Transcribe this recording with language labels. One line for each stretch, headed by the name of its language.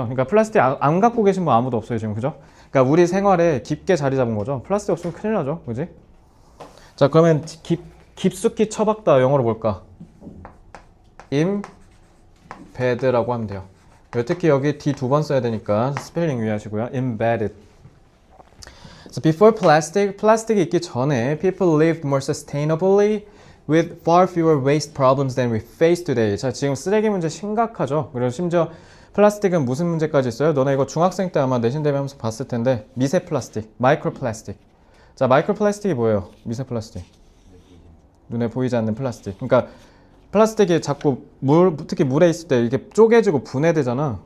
Korean: 그러니까 플라스틱 안 갖고 계신 분 아무도 없어요 지금. 그죠? 그러니까 우리 생활에 깊게 자리 잡은 거죠. 플라스틱 없으면 큰일 나죠. 그지? 자, 그러면 깊숙이 처박다 영어로 뭘까? embed라고 하면 돼요. 특히 여기 D 2번 써야 되니까 스펠링 유의하시고요.
English: embedded. So before
Korean: 플라스틱이 있기 전에
English: people lived more sustainably with far fewer waste problems than we face today.
Korean: 자, 지금 쓰레기 문제 심각하죠. 그리고 심지어 플라스틱은 무슨 문제까지 있어요? 너네 이거 중학생 때 아마 내신 대비하면서 봤을 텐데 미세 플라스틱, 마이크로 플라스틱. 자, 마이크로 플라스틱이 뭐예요? 미세 플라스틱. 눈에 보이지 않는 플라스틱. 그러니까 플라스틱이 자꾸 특히 물에 있을 때 이게 쪼개지고 분해되잖아.